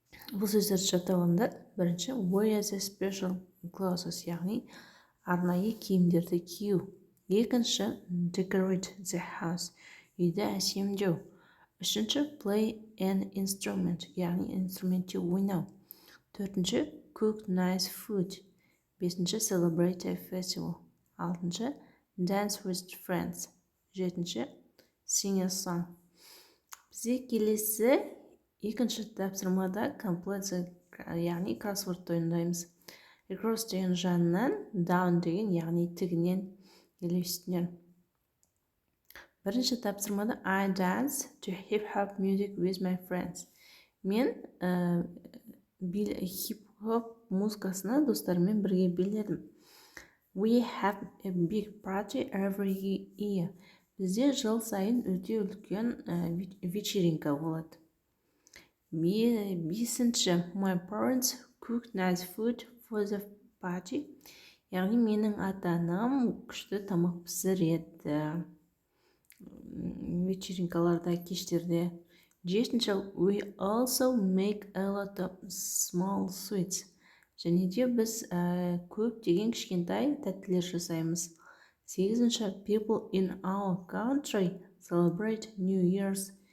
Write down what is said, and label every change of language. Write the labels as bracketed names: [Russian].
[Kazakh] Бұл сөздерді жаттағанда бірінші [English] wear the special clothes, [Kazakh] яғни арнайы киімдерді кию. Екінші [English] decorate the house, [Kazakh] үйді әсемдеу. Үшінші [English] play an instrument, [Kazakh] яғни инструментте ойнау. Төртінші [English] cook nice food. [Kazakh] Бесінші [English] celebrate a festival. [Kazakh] Алтыншы [English] dance with friends. [Kazakh] Жетінші [English] sing a song. [Kazakh] Бізде келесі екінші тапсырмада complete, яғни кроссвордты ойындаймыз. Across деген жанынан, down деген, яғни тігінен или үстінен. Бірінші [English] тапсырмада I dance to hip-hop music with my friends. [Kazakh] Мен хип-хоп музыкасына достарыммен бірге биледім. [English] We have a big party every year. [Kazakh] Бізде жыл сайын өте үлкен вечеринка болады. Бесінші [English] my parents cooked nice food for the party. [Kazakh] Яғни менің ата-анам күшті тамақ пісіреді вечеринкаларда, кештерде. Жетінші [English] we also make a lot of small sweets. [Kazakh] Және де біз көптеген кішкентай тәттілер жасаймыз. Сегізінші [English] people in our country celebrate New Year's.